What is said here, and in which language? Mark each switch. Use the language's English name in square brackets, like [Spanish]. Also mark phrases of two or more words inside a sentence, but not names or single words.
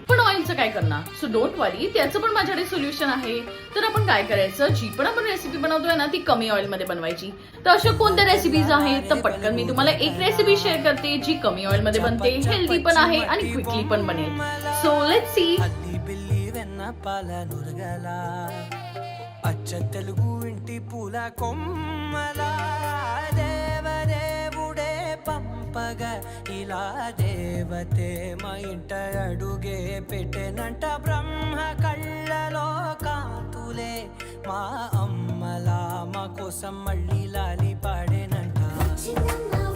[Marathi] पण ऑइलचं काय करणार? [English] So don't worry, [Marathi] त्याचं पण माझ्याकडे सोल्युशन आहे. तर आपण काय करायचं, जी पण आपण रेसिपी बनवतोय ना ती कमी ऑइल मध्ये बनवायची. तर अशा कोणत्या रेसिपीज आहेत? तर पटकन मी तुम्हाला एक रेसिपी शेअर करते जी कमी ऑइल मध्ये बनते, हेल्दी पण आहे आणि क्विकली पण बनेल. [English] So let's see. [Telugu] అల్లి బిల్లి వెన్న పాల నురగల అచ్చ తెలుగు ఇంటి పూల కొమ్మల దేవదేవుడే పంపగ ఇలా దేవతే మా ఇంట అడుగే పెట్టెనంట బ్రహ్మ కళ్ళలో కాతులే మా అమ్మలా మా కోసం మళ్ళీ లాలి పాడేనంట.